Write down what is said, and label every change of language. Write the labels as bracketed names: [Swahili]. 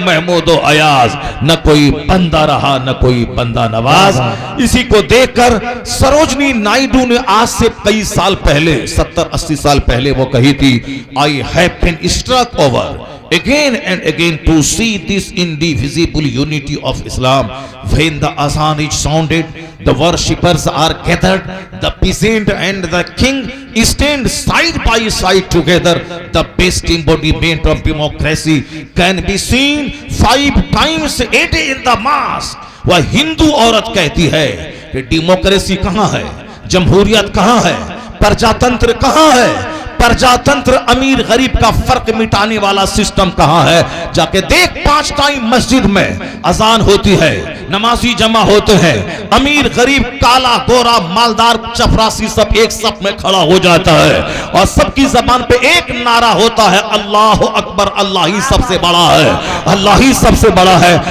[Hindi] महमूद अयाज, न कोई बंदा रहा न कोई बंदा नवाज। इसी को देखकर सरोजनी नायडू ने आज से कई साल पहले, 70-80 साल पहले वो कही थी, [English] I have been struck over again and again to see this indivisible unity of Islam. When the azan is sounded, the worshippers are gathered, the peasant and the king stand side by side together. The best embodiment of democracy can be seen 5 times a day in the mosque. [Hindi] वह हिंदू औरत कहती है कि democracy कहाँ है, जमहूरियत कहाँ है, प्रजातंत्र कहाँ है, प्रजातंत्र अमीर गरीब का फर्क मिटाने वाला सिस्टम कहां है। जाके देख 5 टाइम मस्जिद में अजान होती है, नमाजी जमा होते हैं, अमीर गरीब, काला गोरा, मालदार, चपरासी सब एक सब में खड़ा हो जाता है और सबकी जबान पे एक नारा होता है, अल्लाह अकबर, अल्लाह ही सबसे बड़ा है, अल्लाह ही सबसे बड़ा है।